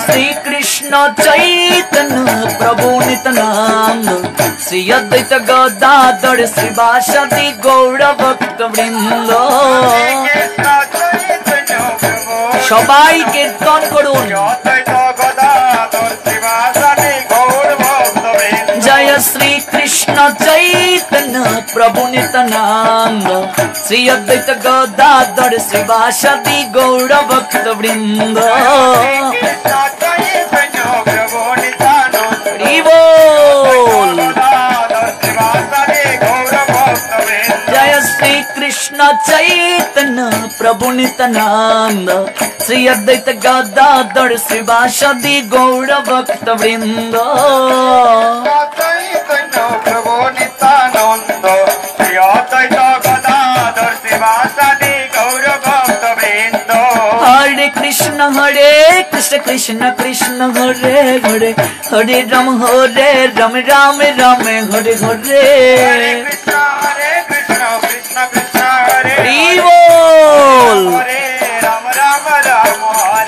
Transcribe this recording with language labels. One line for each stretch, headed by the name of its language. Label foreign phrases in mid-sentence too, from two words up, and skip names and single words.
Sanskrit: শ্রী কৃষ্ণ চৈতন্য প্রভু নিত্যানন্দ শ্রী অদ্বৈত গদাধর শ্রীবাসাদি গৌর ভক্ত বৃন্দ কৃষ্ণ চৈতন্য প্রভু
Bangla: সবাই কীর্তন করুন
Sanskrit: অদ্বৈত গদাধর শিবাসাদি গৌর ভক্তবৃন্দ श्री कृष्ण चैतन्य प्रभु नित्यानंद श्री अद्वैत गदाधर श्रीवासदि गौर भक्त वृंद जय श्री कृष्ण चैतन्य प्रभु नित्यानंद श्री अद्वैत गदाधर श्रीवासदि गौर भक्त वृंद प्रभु नित्यानंद श्री अद्वैत गदाधर श्रीवासदि गौर भक्त वृंद हरे कृष्ण कृष्ण कृष्ण हरे हरे हरे राम राम राम हरे हरे कृष्ण कृष्ण कृष्ण हरे
Hindi: बोल
Sanskrit: हरे राम राम राम हरे